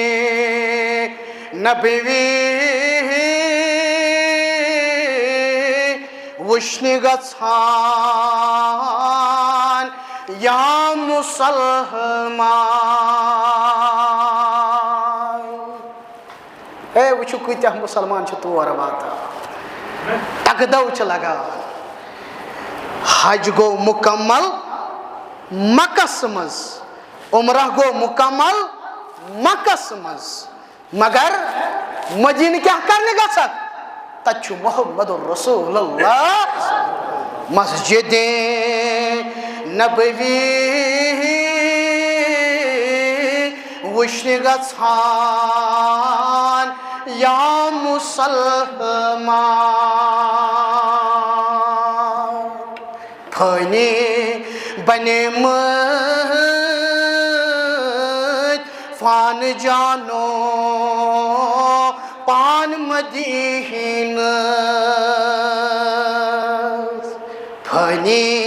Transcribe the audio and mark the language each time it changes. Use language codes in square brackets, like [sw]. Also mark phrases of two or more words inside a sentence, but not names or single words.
[ks] نبوی وچھنہِ گژھان یا مسلمان اے وچھو کۭتیاہ مسلمان چھِ تور واتان تگدو چھ لگان حج گو مکمل مکس مز عمرہ گو مکمل مکس مز مگر مدینہ [ur] کیا کرنے [ks] گژھان تتھ محمد رسول اللہ مسجد نبوی وچھنہِ گژھان یا مسلمان پھٔنی بنیمٕتۍ فان جانو پان مدیٖنہٕ پھٔنی